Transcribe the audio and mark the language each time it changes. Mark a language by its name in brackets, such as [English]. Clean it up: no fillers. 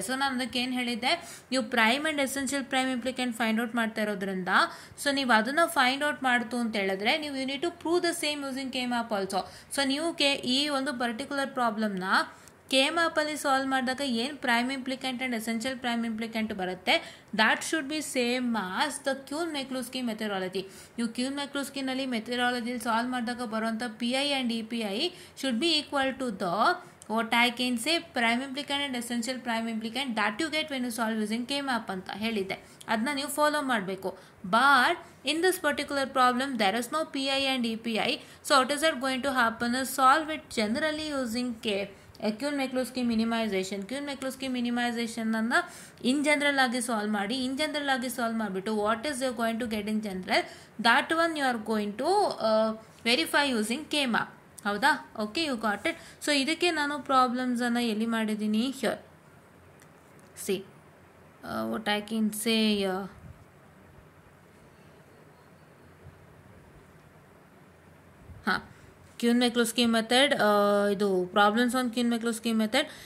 [Kannada] So ನಾನು ಅದಕ್ಕೆ ಏನು ಹೇಳಿದ್ದೆ, ನೀವು prime and essential prime ಇಂಪ್ಲಿಕೆಂಟ್ find out ಮಾಡ್ತಾ ಇರೋದ್ರಿಂದ, ಸೊ ನೀವು ಅದನ್ನು ಫೈಂಡ್ ಔಟ್ ಮಾಡ್ತು ಅಂತ ಹೇಳಿದ್ರೆ ನೀವು [English] You need to prove the same using K-map also. [Kannada] So ನೀವು ಈ ಒಂದು ಪರ್ಟಿಕ್ಯುಲರ್ ಪ್ರಾಬ್ಲಮ್ನ ಕೆ ಮ್ಯಾಪಲ್ಲಿ ಸಾಲ್ವ್ ಮಾಡಿದಾಗ ಏನು ಪ್ರೈಮ್ ಇಂಪ್ಲಿಕೆಂಟ್ ಆ್ಯಂಡ್ ಎಸೆನ್ಷಿಯಲ್ ಪ್ರೈಮ್ ಇಂಪ್ಲಿಕೆಂಟ್ ಬರುತ್ತೆ, [English] That should be same as the Quine-McCluskey methodology. [Kannada] ನೀವು ಕ್ಯೂನ್-ಮೆಕ್ಲೂಸ್ಕಿನಲ್ಲಿ ಮೆಥಡಾಲಜಿಲಿ ಸಾಲ್ವ್ ಮಾಡಿದಾಗ ಬರುವಂಥ [English] PI and EPI should be equal to the what I can say prime implicant and essential prime implicant that you get when you solve using K-map ಅಂತ ಹೇಳಿದ್ದೆ. [Kannada] ಅದನ್ನ ನೀವು follow ಮಾಡಬೇಕು. [English] But in this particular problem there is no PI and EPI, so what is that going to happen is solve it generally using Quine-McCluskey minimisation. [Kannada] ಕ್ಯೂನ್-ಮೆಕ್ಲೂಸ್ಕಿ minimisation ಅನ್ನು in general ಆಗಿ solve ಮಾಡಿ, in general ಆಗಿ solve ಮಾಡಿಬಿಟ್ಟು [English] What is you going to get in general, that one you are going to verify using K-map. ಹೌದಾ? Okay, you got it. [Kannada] So ಇದಕ್ಕೆ ನಾನು ಪ್ರಾಬ್ಲಮ್ಸನ್ನು ಎಲ್ಲಿ ಮಾಡಿದ್ದೀನಿ, [English] here see what I can say, [Kannada] ಹಾಂ, ಕ್ಯೂನ್-ಮೆಕ್ಲೂಸ್ಕಿ method, ಇದು problems on ಕ್ಯೂನ್-ಮೆಕ್ಲೂಸ್ಕಿ method.